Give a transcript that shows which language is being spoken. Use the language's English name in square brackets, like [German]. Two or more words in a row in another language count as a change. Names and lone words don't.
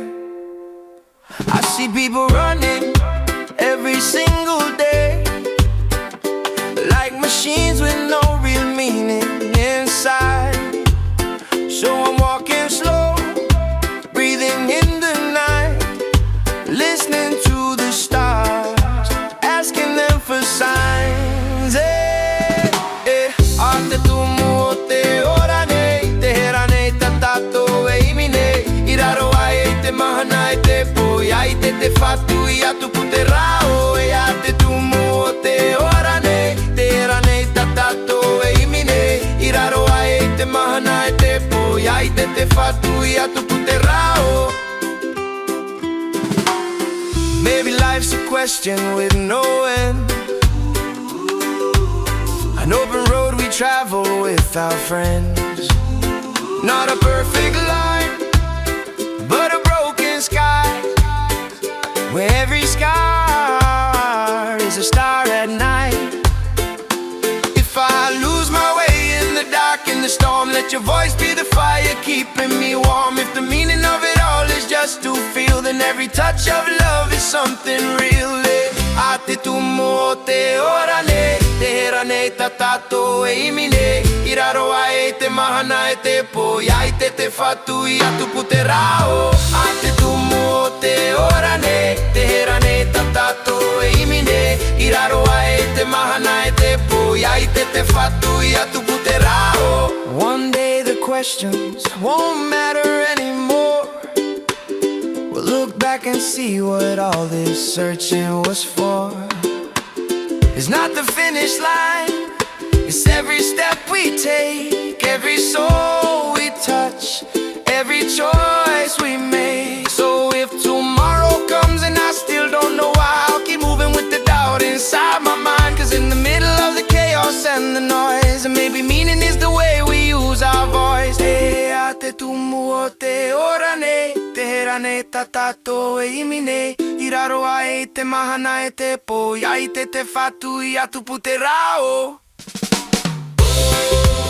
[English] I see people running every single day, like machines with no real meaning inside. So I'm walking slow, breathing in the night, listening to the stars, asking them for signs. Eh, eh. [Tahitian] Ate tumu te orane, te herane tatato e imine, iraro ai te mahana e te poi ai te fatu ia tu puterao. E ate tumu te orane, te herane tatato e imine, iraro ai te mahana e te poi ai te fatu ia tu puterao. [English] Maybe life's a question with no end, an open road we travel with our friends. Not a perfect line, but a broken sky, where every scar is a star at night. If I lose my way in the dark, in the storm, let your voice be the fire keeping me warm. If the meaning of it all is just to feel, then every touch of love is something real. [Tahitian] Ate tumu te orane, te herane tatato e imine, iraro ai te mahana e te poi ai te fatu ia tu puterao. Ate tumu te orane, te herane tatato e imine, iraro ai te mahana e te poi ai te fatu ia tu puterao. [English] One day the questions won't matter anymore. We'll look back and see what all this searching was for. It's not the finish line, it's every step we take, every soul we touch, every choice we make. So if tomorrow comes and I still don't know why, I'll keep moving with the doubt inside my mind. Cause in the middle of the chaos and the noise, and maybe meaning is the way we use our voice. [Tahitian] Hey, ate tumu te orane, te herane tatato e imine, iraro ai te mahana e te poi ai te fatu ia tu puterao.